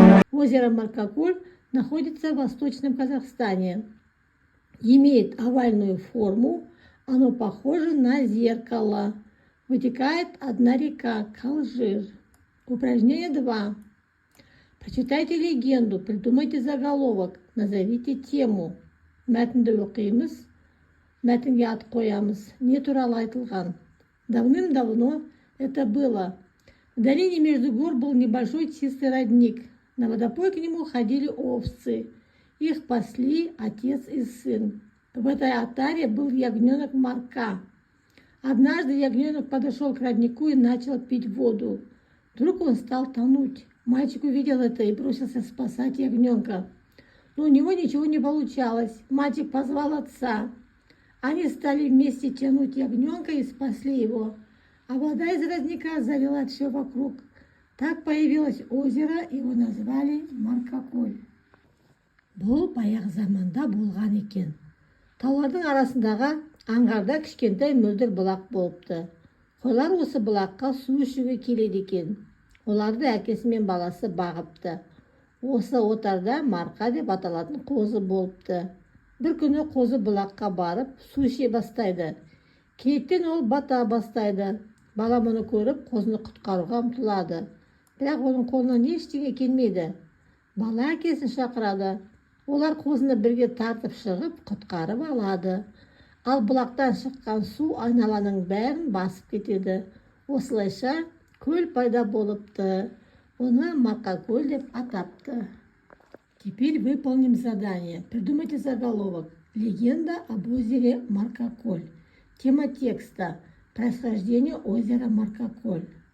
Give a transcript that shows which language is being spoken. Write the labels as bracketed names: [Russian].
[Russian] Озеро Маркополь находится в Восточном Казахстане. Имеет овальную форму, оно похоже на зеркало. Вытекает одна река – Калжир. Упражнение 2. Прочитайте легенду, придумайте заголовок, назовите тему. [Kazakh] Мәтінді оқимыз, мәтінге ат қоямыз. Не туралы айтылған? [Russian] Давным-давно это было. В долине между гор был небольшой чистый родник. На водопой к нему ходили овцы. Их пасли отец и сын. В этой отаре был ягненок Марка. Однажды ягненок подошел к роднику и начал пить воду. Вдруг он стал тонуть. Мальчик увидел это и бросился спасать ягненка. Но у него ничего не получалось. Мальчик позвал отца. Они стали вместе тянуть ягненка и спасли его. А вода из родника залила все вокруг. Так появилось озеро, его назвали Маркополь. [Kazakh] Бұл баяғы заманда болған екен. Таулардың арасындағы аңғарда кішкентай мөлдір бұлақ болыпты. Қойлар осы бұлаққа су ішуге келеді екен. Оларды әкесі мен баласы бағыпты. Осы отарда Марқа деп аталатын қозы болыпты. Бір күні қозы бұлаққа барып су іше бастайды. Кенеттен ол бата бастайды. Бала мұны көріп қозыны құтқаруға ұмтылады. Бірақ оның қолынан ештеңе келмейді. Бала әкесін шақырады. Олар қозыны бірге тартып шығып құтқарып алады. Ал бұлақтан шыққан су айналаның бәрін басып кетеді. Осылайша көл пайда болыпты. Оны Маркополь деп атапты. [Russian] Теперь выполним задание. Придумайте заголовок. Легенда об озере Маркополь. Тема текста. Происхождение озера Маркополь.